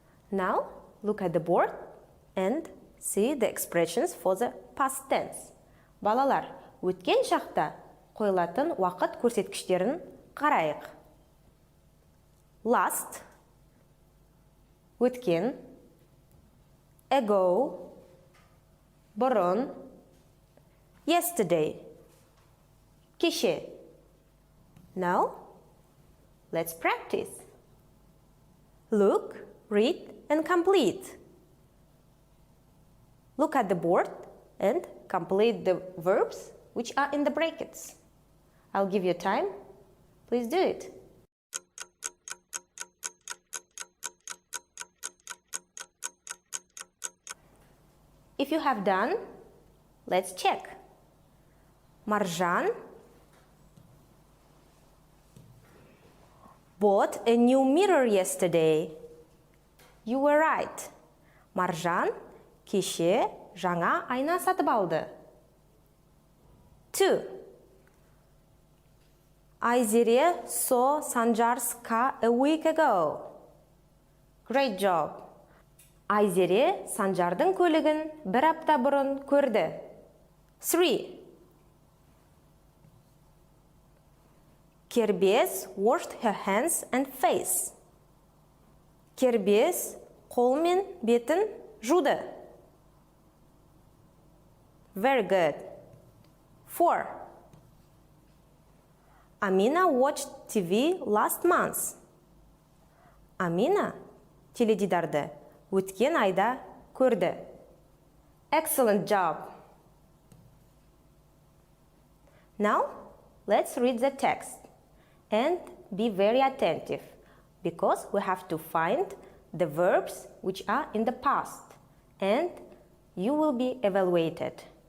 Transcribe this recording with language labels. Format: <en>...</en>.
<en>Now, look at the board and see the expressions for the past tense.</en> <kk>Балалар, өткен шақта қойылатын уақыт көрсеткіштерін қарайық. Last, өткен. Ago, бұрын.</kk> <en>Yesterday, кеше. Now, let's practice. Look, read, and complete. Look at the board and complete the verbs which are in the brackets. I'll give you time. Please do it. If you have done, let's check. Marjan bought a new mirror yesterday. You were right.</en> <kk>Marjan кеше жаңа айна сатып алды. 2.</kk> <en>Айзере saw Sanjar's car a week ago. Great job.</en> <kk>Айзере Санжардың көлігін бір апта бұрын көрді. 3.</kk> <en>Кербез washed her hands and face.</en> <kk>Кербез қол мен бетін жуды.</kk> <en>Very good. 4. Amina watched TV last month.</en> <kk>Amina теледидарды өткен айда көрді.</kk> <en>Excellent job. Now, let's read the text and be very attentive because we have to find the verbs which are in the past and you will be evaluated.</en>